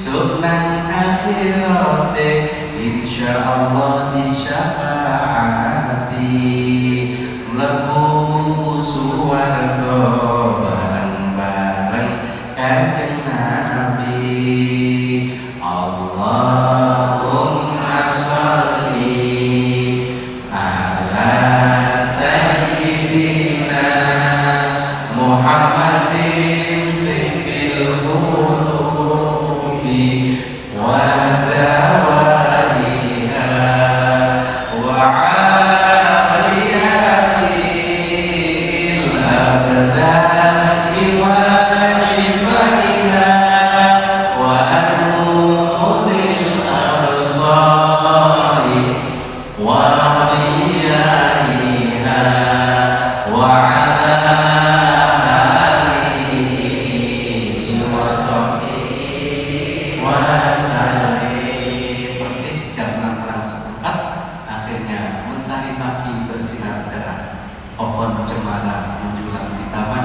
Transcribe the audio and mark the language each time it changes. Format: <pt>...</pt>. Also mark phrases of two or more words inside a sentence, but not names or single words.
<jv>nang akhirate insyaallah di syafaati mlebu suwarga bareng-bareng kanjeng Nabi.</jv> <ar>اللهم صل على سيدنا محمد طب القلوب و دوائها و عافية الأبدان و شفائها و نور الأبصار و ضيائها و على</ar> <id>persis jam 6.04 akhirnya mentari pagi bersinar cerah, pohon cemara menjulang di taman.</id>